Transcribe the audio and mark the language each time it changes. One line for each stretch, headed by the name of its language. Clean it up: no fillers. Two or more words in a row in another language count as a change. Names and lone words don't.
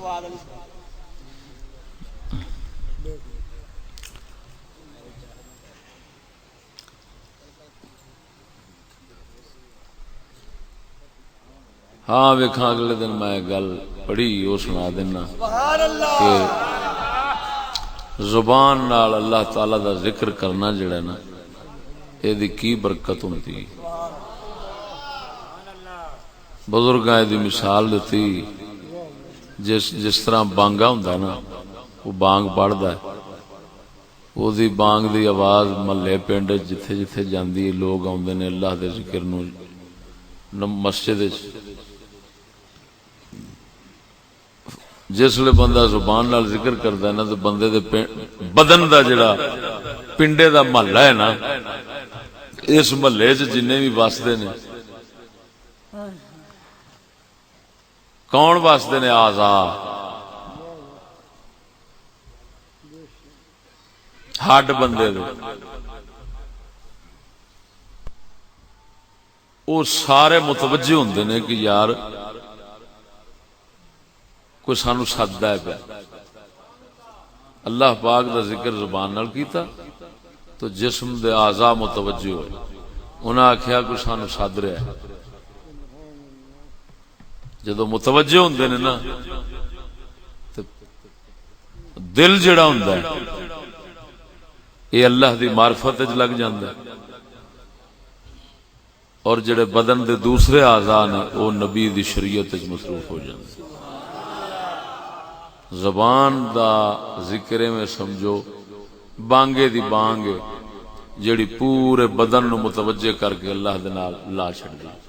Punjabi: ہاں ویکھاں اگلے دن میں گل پڑھی وہ سنا دینا کہ زبان نال اللہ تعالی دا ذکر کرنا جڑا نا یہ کی برکت ہوندی۔ بزرگاں دی مثال دیتی، جس طرح بانگا ہوندا نا، وہ بانگ پڑھدا ہے، وہ دی بانگ دی آواز محلے پنڈ جتھے جتھے جاندی لوگ آوندے نے اللہ دے ذکر نو مسجد وچ، جس لئے بندہ زبان نال ذکر کردا ہے نا تو بندے دے بدن دا جڑا پنڈے دا محلہ ہے نا، اس محلے چ جنے بھی وسدے نے، کون واسطے نے؟ اعضاء، ہڈ بندے دے، وہ سارے متوجہ ہوندے نے کہ یار کوئی سانو سددا ہے پیا۔ اللہ پاک دا ذکر زبان نال کیتا تو جسم دے اعضاء متوجہ ہوئے، انہاں آکھیا کوئی سانو سد رہا ہے۔ جدو متوجہ ہوندے نے نا تو دل جڑا ہوندا ہے یہ اللہ دی معرفت وچ لگ جاندا ہے، اور جڑے بدن دے دوسرے اعضاء نے وہ نبی دی شریعت وچ مصروف ہو جاندے۔ زبان دا ذکر میں سمجھو بانگے دی بانگ جڑی پورے بدن نو متوجہ کر کے اللہ دے نال لا چھڑدی۔